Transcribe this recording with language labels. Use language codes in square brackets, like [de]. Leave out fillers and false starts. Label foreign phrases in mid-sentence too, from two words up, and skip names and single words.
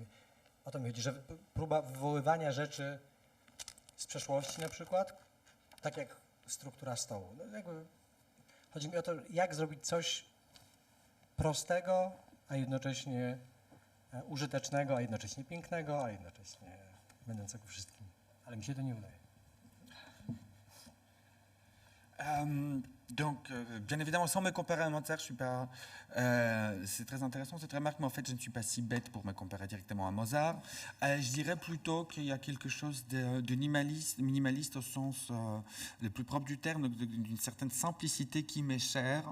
[pl] O to mi chodzi, że próba wywoływania rzeczy z przeszłości na przykład, tak jak struktura stołu. No, jakby chodzi mi o to, jak zrobić coś prostego, a jednocześnie użytecznego, a jednocześnie pięknego, a jednocześnie będącego wszystkim. Ale mi się to nie udaje. [fr] Donc, bien évidemment, sans me comparer à Mozart, je suis pas. C'est très intéressant cette remarque, mais en fait, je ne suis pas si bête pour me comparer directement à Mozart. Je dirais plutôt qu'il y a quelque chose de minimaliste au sens le plus propre du terme, d'une certaine simplicité qui m'est chère.